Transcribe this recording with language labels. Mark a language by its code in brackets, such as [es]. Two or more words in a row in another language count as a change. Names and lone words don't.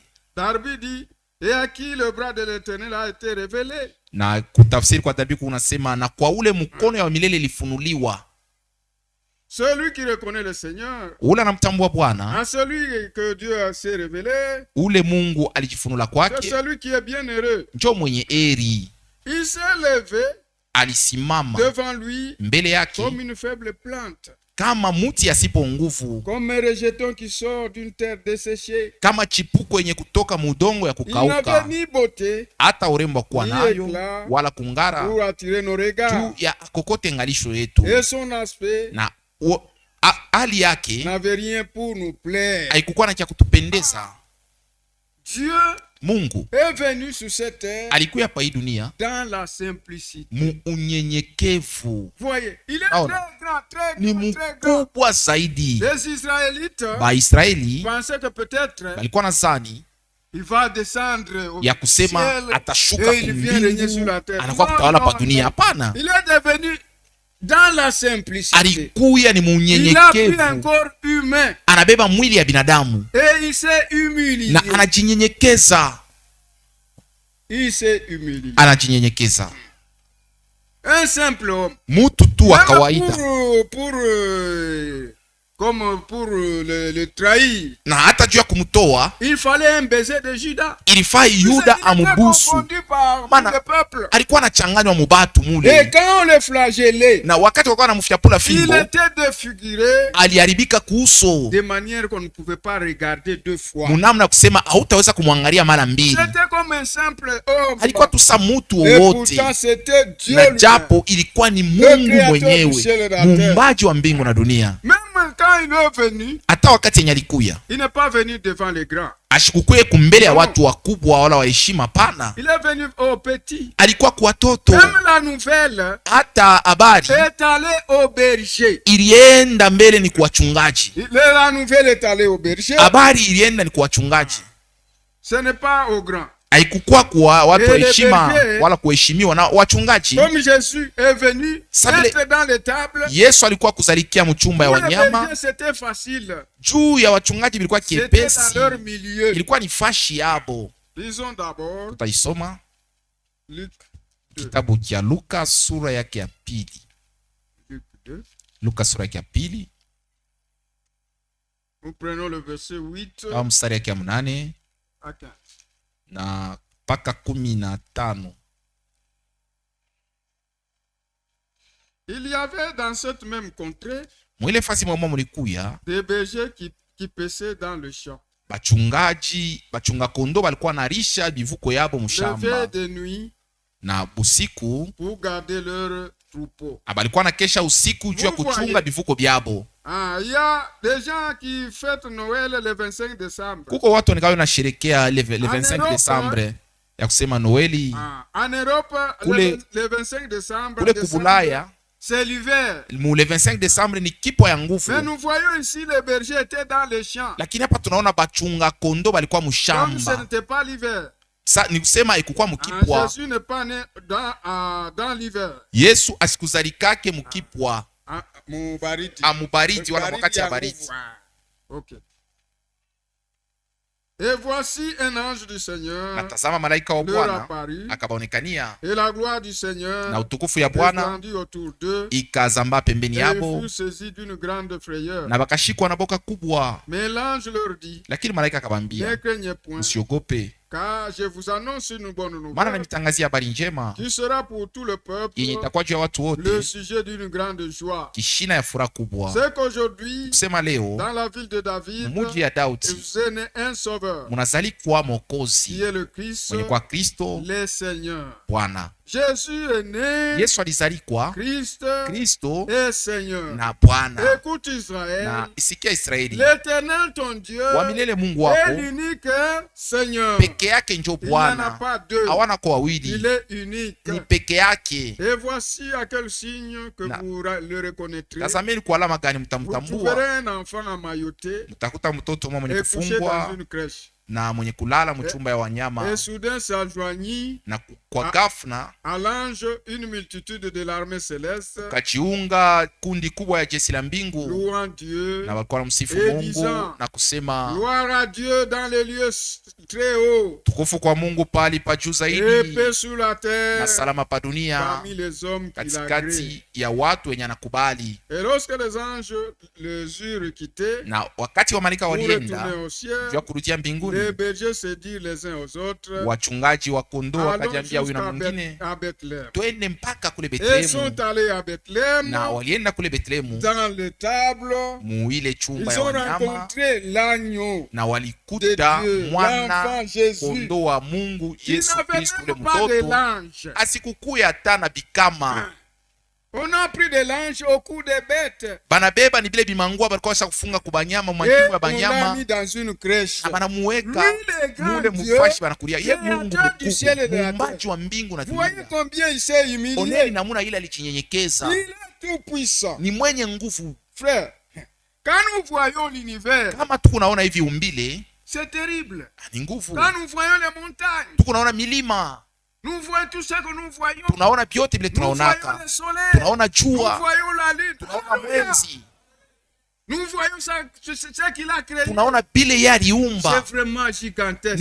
[fr] Darby dit, et à qui le bras de l'Éternel a été révélé? [sw] Na kutafsiri kwa Dabiku unasema na kwa ule mkono ya wa milele ilifunuliwa. [fr] Celui qui reconnaît le Seigneur, [sw] Ule anamtambua Bwana, [fr] à celui que Dieu s'est révélé, [sw] ule Mungu alijifunula [fr] c'est [sw] kwake, [fr] celui qui est bienheureux. [sw] njo mwenye eri. [fr] Il s'est levé [sw] Alisimama [fr] devant lui [sw] mbele yake [fr] comme une faible plante, [sw] kama muti asipo nguvu, [fr] comme un rejeton qui sort d'une terre desséchée. [sw] kama chipuko yenye kutoka mudongo ya [fr] Il n'avait [sw] kukauka, [fr] ni beauté [sw] hata urembo kuwa [fr] ni [sw] nayo [fr] éclat [sw] wala kungara [fr] pour attirer nos regards. [sw] juu ya kokote ngalisho yetu, [fr] Et son aspect [sw] na hali yake [fr] n'avait rien pour nous plaire. [sw] haikukuwa na cha kutupendeza. [fr] Dieu [sw] Mungu [fr] est venu sur cette terre [sw] alikuya hapa hii dunia [fr] dans la simplicité. [sw] mu unyenyekevu. [fr] Voyez, il est [sw] Naona. [fr] très grand, très [sw] Ni [fr] grand, très grand. [sw] mkubwa zaidi. [fr] Les Israélites [sw] Baisraeli [fr] pensaient que peut-être [sw] balikuwa na zani [fr] il va descendre au [sw] ya kusema [fr] ciel [sw] atashuka [fr] et il vient régner sur [sw] kumbingu, [fr] la terre. [sw] anakuwa [fr] Non, [sw] kutawala [fr] non, [sw] pa dunia. [fr] non. [sw] Hapana, [fr] Il est devenu dans la simplicité. [sw] alikuya ni [fr] Il a pris un [sw] munyenyekevu, [fr] corps humain [sw] anabeba mwili ya binadamu [fr] et il s'est humilié. [sw] na anajinyenyekeza, [fr] Il s'est humilié. [sw] anajinyenyekeza. [fr] Un simple homme. [sw] Mutu tu wa [fr] Même [sw] kawaida, [fr] pour comme pour le trahir. [sw] Na hata juu ya kumtoa [fr] Il fallait un baiser de Judas. [sw] ilifaa Yuda amubusu, maana alikuwa anachanganywa mubatu [fr] Et [sw] mule, [fr] quand on le flagellait, [sw] na wakati walikuwa wanamfyapula [fr] il [sw] fimbo [fr] était défiguré [sw] aliharibika kuuso [fr] de manière qu'on ne pouvait pas regarder deux fois. [sw] munamna kusema hautaweza kumwangalia mara mbili. [fr] C'était comme un simple homme. [sw] Alikuwa tu sa mutu [fr] Et [sw] wowote, [fr] pourtant c'était Dieu [sw] na [fr] lui-même. [sw] japo ilikuwa ni Mungu [fr] créateur du ciel et [sw] mwenyewe, [fr] de la terre. [sw] muumbaji wa mbingu na dunia. [fr] Même quand il est venu, [sw] Hata wakati yenye alikuya [fr] il n'est pas venu devant les grands. [sw] ashikukuye kumbele ya watu wakubwa wala waheshima, pana, [fr] Il est venu aux petits. [sw] alikuwa kwa watoto. [fr] Même la nouvelle [sw] Hata habari [fr] est allée au berger. [sw] ilienda mbele ni kwa wachungaji, [fr] La nouvelle est allée au berger. [sw] habari ilienda ni kwa wachungaji, [fr] Ce n'est pas aux grands. [sw] haikukuwa kwa watu wa [fr] Et le [sw] heshima [fr] berger, [sw] wala kuheshimiwa na wachungaji. [fr] Comme Jésus est venu [sw] Sabile- [fr] être dans les tables, [sw] Yesu alikuwa kuzalikia mchumba ya [fr] pour les [sw] wanyama, [fr] bergers c'était facile. [sw] juu ya wachungaji bilikuwa [fr] C'était dans [sw] kiepesi, [fr] leur milieu. [sw] ilikuwa ni fashi yabo. [fr] Lisons d'abord [sw] Tutaisoma [fr] Luc 2. [sw] kitabu cha Luka sura yake ya pili. [fr] Luc 2. [sw] Luka sura yake ya pili [fr] Nous prenons le verset 8 [sw] au mstari yake ya 8 [fr] à 15. [sw] na mpaka 15. [fr] Il y avait dans cette même contrée [sw] Mwile fasi mwamwa mulikuya [fr] des bergers qui paissaient dans le champ. [sw] bachunga kondo balikuwa narisha bivuko yabo [fr] Levaient [sw] mshamba, [fr] de nuit [sw] na busiku [fr] pour garder leur troupeau. [sw] balikuwa na kesha usiku juu ya kuchunga bivuko byabo. [fr] Ah, il y a des gens qui fêtent Noël le 25 décembre. [sw] Kuko watu wanikayo nasherekea le 25 [fr] Europe, [sw] Desembre ya kusema Noeli. [fr] Ah, en Europe, [sw] Kule- [fr] le 25 décembre, [sw] Kule kubulaya [fr] c'est l'hiver. [sw] mu le 25 Desembre ni kipo ya nguvu, [fr] Mais nous voyons ici les bergers étaient dans les champs. [sw] lakini hapa tunaona bachunga kondo balikuwa [fr] Comme ce [sw] mshamba. [fr] n'était pas l'hiver. [sw] Ni kusema ikukuwa Ah, mukipwa. [fr] Jésus n'est pas né dans l'hiver. [sw] Yesu asikuzalikake mukipwa Ah, mubaridi. amubaridi wala wakati ya baridi. Ok. [fr] Et voici un ange du Seigneur [sw] Natazama malaika wa [fr] leur [sw] Bwana [fr] apparut, [sw] akabaonekania, [fr] et la gloire du Seigneur [sw] na utukufu ya Bwana [fr] répandue autour d'eux, [sw] ikazamba pembeni [fr] et ils [sw] yabo, [fr] furent saisis d'une grande frayeur. [sw] na bakashikwa na boka kubwa. [fr] Mais l'ange leur dit, [sw] Lakini malaika [fr] ne [sw] akabambia, [fr] craignez point, [sw] msiogope, [fr] car je vous annonce une bonne [sw] maana [fr] nouvelle [sw] namitangazia habari njema [fr] qui sera pour tout le peuple [sw] yenye itakuwa juu ya watu [fr] le [sw] wote, [fr] sujet d'une grande joie. [sw] kishina ya furaha kubwa. [fr] C'est qu'aujourd'hui, [sw] Kusema leo [fr] dans la ville de David, [sw] muji ya [fr] il [sw] Daudi [fr] vous est né un sauveur, [sw] munazalikwa [fr] qui [sw] Mwokozi [fr] est le Christ, [sw] mwenye kwa Kristo [fr] le Seigneur. [sw] Bwana. [fr] Jésus est né, [sw] Yesu alizalikwa [fr] Christ [sw] Kristo [fr] est Seigneur. [sw] na Bwana. [fr] Écoute Israël, [sw] Na isikia Israeli, [fr] l'Éternel ton Dieu [sw] wa milele Mungu [fr] est [sw] wako [fr] l'unique Seigneur. [sw] peke yake njo [fr] Il n'y en a [sw] Bwana, [fr] pas deux. [sw] hawana kwa [fr] Il [sw] wawili, [fr] est unique. [sw] ni peke yake. [fr] Et voici à quel signe que [sw] Na- [fr] vous le reconnaîtrez. [sw] Tazameni kwa alama gani [fr] Vous [sw] mtamtambua. [fr] trouverez un enfant emmailloté [sw] Mtakuta mtoto mwa mwenye [fr] et couché dans [sw] kufungwa [fr] une crèche. [sw] na mwenye kulala mchumba ya wanyama, [fr] Et soudain s'enjoignit [sw] na kwa ghafla [fr] à l'ange une multitude de l'armée céleste, [sw] kajiunga kundi kubwa ya jeshi la mbingu, [fr] louant Dieu, [sw] na walikuwa wanamsifu [fr] Et [sw] Mungu [fr] disant, [sw] na kusema [fr] gloire à Dieu dans les lieux très hauts, [sw] tukufu kwa Mungu pali pa juu [fr] et [sw] zaidi, [fr] paix sur la [sw] na [fr] terre [sw] salama pa dunia [fr] parmi les hommes qui l'agréent. [sw] katikati ya watu wenye anakubali. [fr] Et lorsque les anges les eurent quittés [sw] Na wakati wa malaika [fr] pour [sw] walienda [fr] retourner au ciel, [sw] juu ya kurudia mbinguni, [fr] les bergers se dirent les uns aux autres, [sw] wachungaji wa kondoo [fr] allons [sw] wakajiambia huyu na [fr] jusqu'à [sw] mwingine, [fr] à Bethléem. [sw] twende mpaka kule [fr] Et [sw] Betlehemu. [fr] sont allés à Bethléem, [sw] Na walienda kule Betlehemu [fr] dans l'étable, [sw] mu ile chumba [fr] ils [sw] ya [fr] ont [sw] wanyama, [fr] rencontré l'agneau [sw] na [fr] de [sw] walikuta [fr] Dieu, [sw] mwana [fr] l'enfant Jésus, [sw] kondoo wa Mungu [fr] qui [sw] Yesu [fr] n'avait [sw] Kristo, ule [fr] même pas de [sw] mtoto [fr] l'ange. [sw] asikukuya hata na bikama. [fr] On a pris de l'ange au cou des bêtes [sw] Banabeba ni bile bimangua balikuwa washa kufunga kubanyama [fr] et [sw] mwajibu ya [fr] on l'a [sw] banyama, [fr] mis dans une crèche. [sw] na banamuweka [fr] Lui, le grand [sw] mule [fr] Dieu, [sw] mufashi banakulia ye [fr] créateur [sw] Mungu [fr] du ciel et de [sw] mkuu, [fr] la [sw] muumbaji [fr] terre. [sw] wa mbingu na [fr] Vous voyez [sw] dunia. [fr] combien il s'est [sw] Oneni [fr] humilié. [sw] namuna ile alichinyenyekeza, [fr] Il est tout puissant. [sw] ni mwenye nguvu. [fr] Frère, quand nous voyons l'univers, [sw] Kama tuko naona hivi umbile [fr] c'est terrible. [sw] ni nguvu, [fr] Quand nous voyons les montagnes, [sw] tuko naona milima, [fr] nous voyons tout ce que nous voyons. [sw] tunaona vyote vile [fr] Nous voyons [sw] tunaonaka, [fr] le soleil, [sw] tunaona [fr] nous [sw] jua, [fr] voyons la lune, [sw] tunaona [fr] Alléluia. [sw] mwezi, [fr] Nous voyons ça, ce qu'il a créé. [sw] tunaona bile ye aliumba, [fr] C'est vraiment gigantesque.